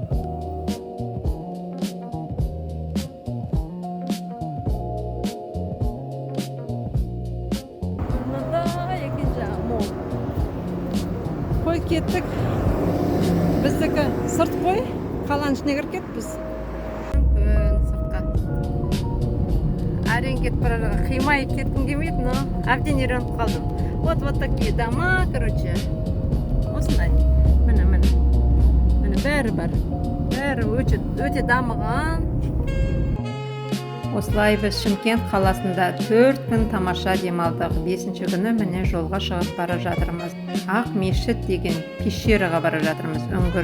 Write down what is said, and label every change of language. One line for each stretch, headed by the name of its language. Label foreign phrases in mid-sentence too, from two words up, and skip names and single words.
Kazakh: Мында екінші мол. Қой кеттік. Біздікі сырт қой. Қаланың ішіне кіріп кетіппіз. Сыртқа. Әрең кетіп бара жатыр. Қимай кеткім келмейді, но әбден үйреніп қалдым.
Russian: Вот такие дома,
Kazakh: короче. Осындай. Міне. Міне бәрі бар. Бәрі өте дамыған. Осылай біз Шымкент қаласында 4 күн тамаша демалдық. 5-ші күні міне жолға шығып бара жатырмыз. Ақ мешіт деген пещераға бара жатырмыз, үңгір.